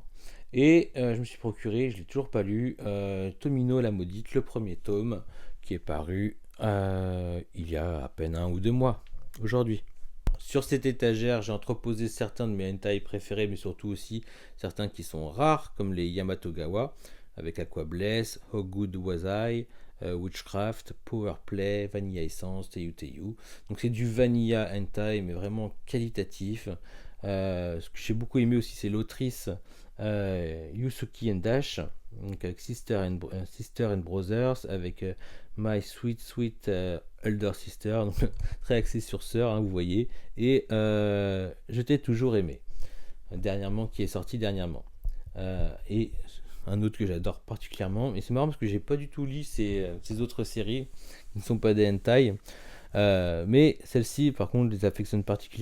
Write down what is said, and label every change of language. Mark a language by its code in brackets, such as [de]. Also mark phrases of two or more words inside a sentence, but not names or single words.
[fr] Et je me suis procuré, je ne l'ai toujours pas lu, Tomino la maudite, le premier tome, qui est paru il y a à peine 1 ou 2 mois, aujourd'hui. Sur cette étagère, j'ai entreposé certains de mes hentai préférés, mais surtout aussi certains qui sont rares, comme les Yamatogawa, avec Aqua Bless, How Good Was I, Witchcraft, Power Play, Vanilla Essence, Teyu Teyu. Donc c'est du Vanilla hentai, mais vraiment qualitatif. Ce que j'ai beaucoup aimé aussi, c'est l'autrice Yusuki Dash, donc avec Sister and Brothers, avec My Sweet Sweet Elder Sister, donc très axé sur sœur, hein, vous voyez, et Je t'ai toujours aimé, qui est sorti dernièrement. Et un autre que j'adore particulièrement, et c'est marrant parce que j'ai pas du tout lu ces autres séries qui ne sont pas des hentai. Mais celle-ci, par contre, les affectionne particulièrement.